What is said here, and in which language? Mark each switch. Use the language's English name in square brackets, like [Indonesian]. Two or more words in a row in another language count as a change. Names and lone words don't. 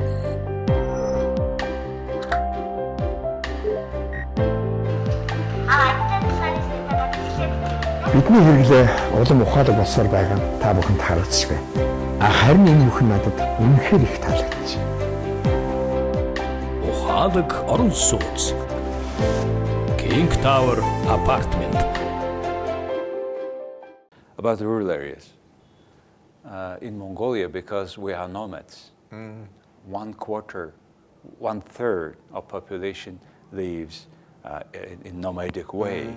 [Mongolian] Бидний хэрэглээ улам ухаалаг болсоор байгаа нь та бүхэнд харагдчих байна. Харин энэ бүхэн надад үнэхээр их таалагдчих. Ухаалаг орон сууц. King Tower Apartment. [English] About the rural areas. In Mongolia, because we are nomads, 1/3 of population lives in nomadic way.